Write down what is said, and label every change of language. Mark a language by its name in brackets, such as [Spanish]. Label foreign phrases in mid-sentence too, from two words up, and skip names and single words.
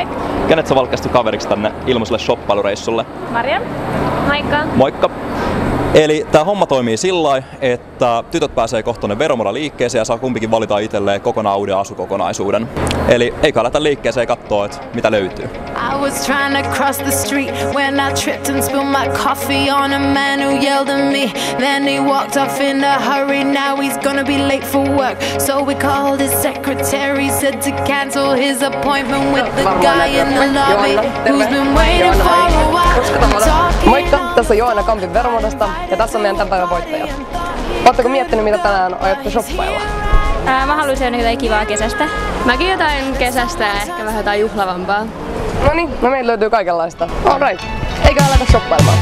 [Finnish] Kenet sä valkaistu kaveriksi tänne ilmaiselle shoppailureissulle? Marian! Moikka! Moikka! Eli tää homma toimii sillä, että tytöt pääsee kohta tonne Veromora-liikkeeseen ja saa kumpikin valita itselleen kokonaan uuden asukokonaisuuden. Eli eikä lähteä liikkeeseen katsoa, että mitä löytyy. [English] I was trying to cross the street when I tripped and spilled my coffee on a man who yelled at me. Then he walked off in a hurry, now he's gonna be late for work. So we called his secretary, said to cancel his appointment with the guy in the lobby who's been waiting for a while. [Finnish] Moikka, tässä on Joana Kampin Veromodasta ja tässä on meidän tämän päivän voittajat. Oletteko miettinyt, mitä tänään aiotte shoppailla? Mä haluaisin jotain kivaa kesästä. Mäkin jotain kesästä ja ehkä vähän jotain juhlavampaa. No niin, no meillä löytyy kaikenlaista. Alright, eikä aleta shoppailemaan.